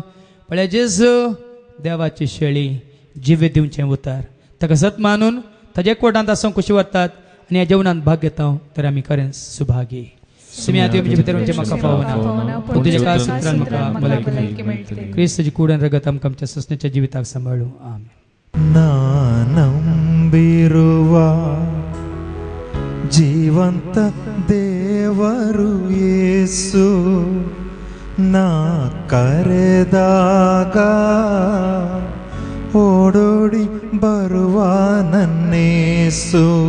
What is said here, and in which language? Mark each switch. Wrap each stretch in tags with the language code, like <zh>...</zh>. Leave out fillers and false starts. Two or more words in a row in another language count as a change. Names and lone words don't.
<kok>पळय जेजू देवाची शेळी जिवे दिवचें उतार ताका सत मानून ताजे एकवटांत आसूंक खुशी वतात आनी ह्या जेवणांत भाग घेता तर आमी खरेंच सुभागी. सुम्या तुवें म्हजे भितर म्हणजे म्हाका फावना पूण तुज्या काळ सुत्रान म्हाका भलायकी मेळटली. क्रिस्ताची कुड्यान रगत आमकां आमच्या ससण्याच्या जिविताक सांबाळूं. आमेन.</kok> <kn>ನಂಬಿರುವ ಜೀವಂತ ದೇವರು ಯೇಸು ನಾ ಕರೆದಾಗ ಓಡೋಡಿ ಬರುವ ನನ್ನೇಸು.</kn>